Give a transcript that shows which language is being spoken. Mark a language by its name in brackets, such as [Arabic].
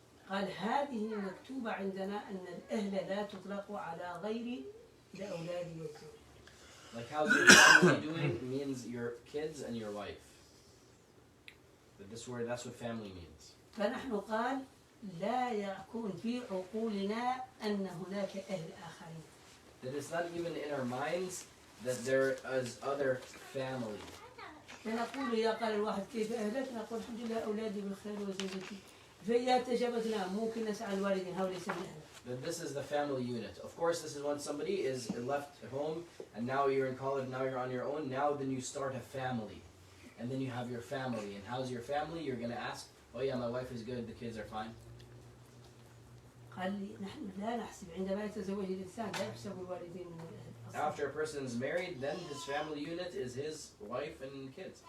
[Arabic] قال هذه مكتوبة عندنا أن الأهل لا تطلق على غير الأولاد والزوج. [English] Like how's your family doing means your kids and your wife. But this word, that's what family means. [Arabic] فنحن قال لا يكون في عقولنا أن هناك أهل آخرين. [English] That it's not even in our minds that there is other family. [Arabic] فنقول إذا قال الواحد كيف أهلك نقول الحمد لله أولادي بالخير وزوجتي. فإذا تجاوزنا ممكن نسأل الوالدين هؤلاء ليس من أهلك. [English] That this is the family unit. Of course, this is when somebody is left home and now you're in college, now you're on your own. Now then you start a family. And then you have your family. And how's your family? You're going to ask, oh yeah, my wife is good, the kids are fine. [Arabic] قال لي نحن لا نحسب عندما يتزوج الإنسان لا يحسب الوالدين من الأهل. [English] After a person is married, then his family unit is his wife and kids.